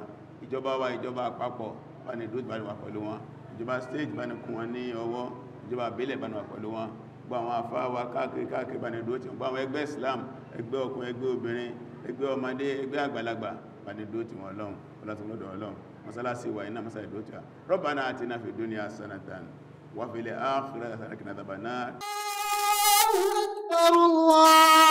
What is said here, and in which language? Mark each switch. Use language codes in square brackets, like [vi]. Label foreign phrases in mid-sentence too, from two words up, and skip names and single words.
[yo] Ìjọba wa, ìjọba àpapọ̀ bá ní dúró bá ní wà pẹ̀lú wọn, ìjọba state bá ní kún wọn ní ọwọ́, ìjọba àbílẹ̀ bá ní wà pẹ̀lú wọn, gbọ́ àwọn afáwà káàkiri bá ní dúró tí wọ́n, gbọ́ àwọn ẹgbẹ́ Islam, ẹgbẹ́ ọkùnrin, ẹgbẹ́ obìnrin, ẹgbẹ́ ọmọdé, ẹgbẹ́ àgbàlagbà bá ní dúró tí wọ́n lọ́hùn ọlọ́tún lọ́dọ̀ Ọlọ́run. Mọ́sálásí wa iná mọ́sálásí dúró tí wọ́n. [ar] ربنا آتنا في الدنيا حسنة وفي الآخرة حسنة وقنا عذاب النار. الله أكبر الله